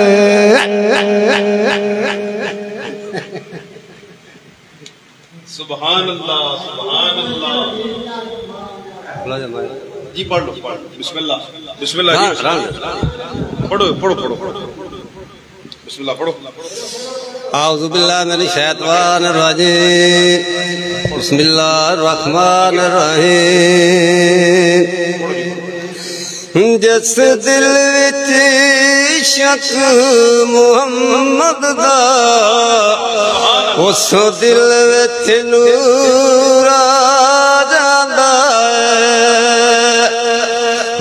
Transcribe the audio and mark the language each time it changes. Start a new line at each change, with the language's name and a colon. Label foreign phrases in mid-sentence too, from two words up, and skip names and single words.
Arabic: سبحان الله سبحان الله.
Urdu: جی پڑھ لو بسم اللہ بسم اللہ پڑھو پڑھو پڑھو بسم اللہ پڑھو.
Arabic: أعوذ بالله من الشيطان الرجيم بسم الله الرحمن الرحيم.
Punjabi: جس دل وچ شک محمد دا اس دل وچ نور آ جاندا ہے.